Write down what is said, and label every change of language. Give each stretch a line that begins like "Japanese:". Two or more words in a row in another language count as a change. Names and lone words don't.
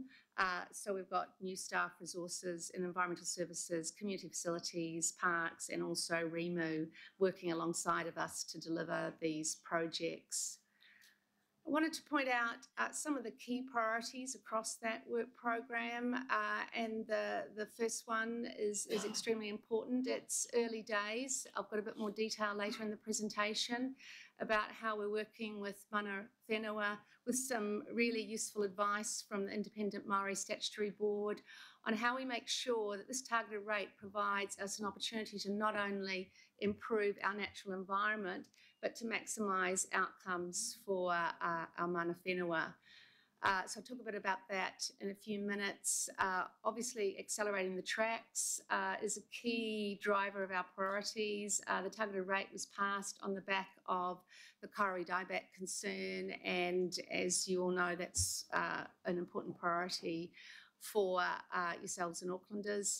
English: So we've got new staff resources in environmental services, community facilities, parks, and also REMU working alongside of us to deliver these projects. I wanted to point out some of the key priorities across that work program, and the first one is extremely important. It's early days. I've got a bit more detail later in the presentation about how we're working with
Māori: mana whenua,
English: with some really useful advice from the Independent Māori Statutory Board on how we make sure that this targeted rate provides us an opportunity to not only improve our natural environment, but to maximise outcomes for our
Māori: mana whenua.
English: So I'll talk a bit about that in a few minutes. Obviously, accelerating the tracks is a key driver of our priorities. The targeted rate was passed on the back of the kauri dieback concern, and as you all know, that's an important priority for yourselves and Aucklanders.